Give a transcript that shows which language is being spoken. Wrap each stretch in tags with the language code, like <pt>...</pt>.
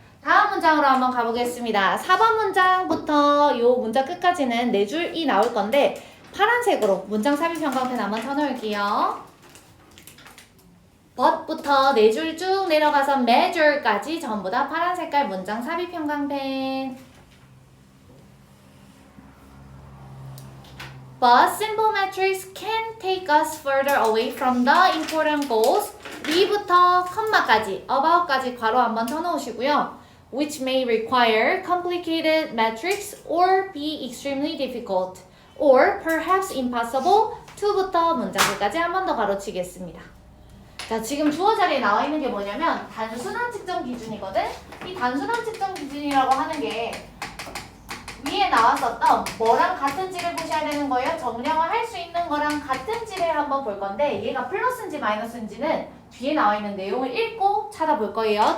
<ko>다음 문장으로 한번 가보겠습니다. 4번 문장부터 이 문장 끝까지는 4줄이 나올 건데 파란색으로 문장 삽입 형광펜 한번 쳐놓을게요. but부터 4줄 쭉 내려가서 measure까지 전부 다 파란 색깔 문장 삽입 형광펜.</ko> <en>But simple metrics can take us further away from the important goals.</en> <ko>위부터 컴마까지, about까지 괄호 한번 쳐놓으시고요.</ko> <en>Which may require complicated metrics or be extremely difficult, or perhaps impossible.</en> <ko>to부터 문장 끝까지 한 번 더 가로치겠습니다. 자, 지금 주어 자리에 나와 있는 게 뭐냐면 단순한 측정 기준이거든? 이 단순한 측정 기준이라고 하는 게 위에 나왔었던 뭐랑 같은지를 보셔야 되는 거예요. 정량화 할 수 있는 거랑 같은지를 한번 볼 건데 얘가 플러스인지 마이너스인지는 뒤에 나와 있는 내용을 읽고 찾아볼 거예요.</ko>